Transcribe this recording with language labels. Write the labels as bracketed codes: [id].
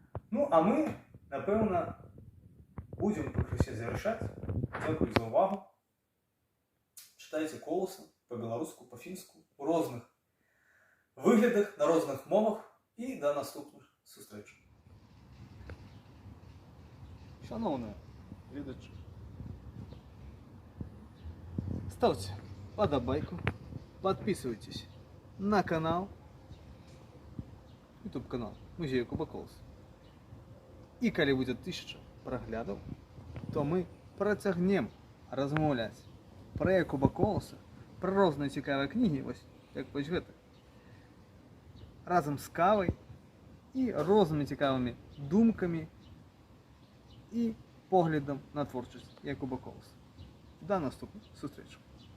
[be] Ну, а мы, напэўна, будзем пакрысе завяршаць. Дзякуй за ўвагу. Чытайце Коласа па-беларуску, па-фінску, у розных выглядах, на розных мовах і да наступных сустрэч. Шановныя гледачы, [ru] ставьте подобайку, подписывайтесь на канал, YouTube канал Музея Якуба Коласа. [be] И калі будет 1000 проглядов, то мы працягнем размаўляць про Якуба Коласа, про розныя цікавыя кнігі, як вось гэта, разом с кавой и рознымі цікавымі думкамі и поглядом на творчасць Якуба Коласа. До наступных сустрэч.